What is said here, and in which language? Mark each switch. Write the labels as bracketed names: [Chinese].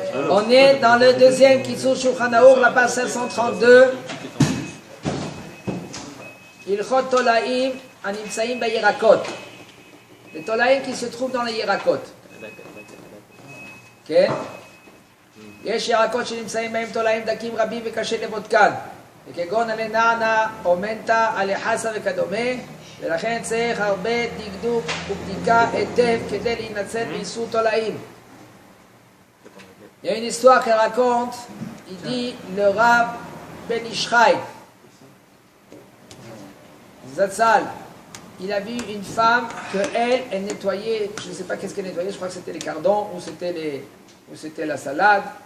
[French] On est dans le deuxième Kitzur Shulchan Aruch, la page 532. Ilchot Tolaim Animtsaim Bayirakot. Les Tolaim qui se trouvent dans les Yirakot. Ok? [Hebrew] יש ירקות שנמצאים בהם תולעים דקים רבים וקשה לבודקן וכגון עלי נענה או מנטה, עלי חסה וכדומה ולכן צריך הרבה דקדוק ובדיקה היטב כדי להינצל מאיסור תולעים. [French] Il y a une histoire qu'elle raconte, il dit le Rav Ben Ish Chai Zatzal, il a vu une femme que elle nettoyait, je ne sais pas qu'est-ce qu'elle nettoyait, je crois que c'était les cardons ou c'était la salade.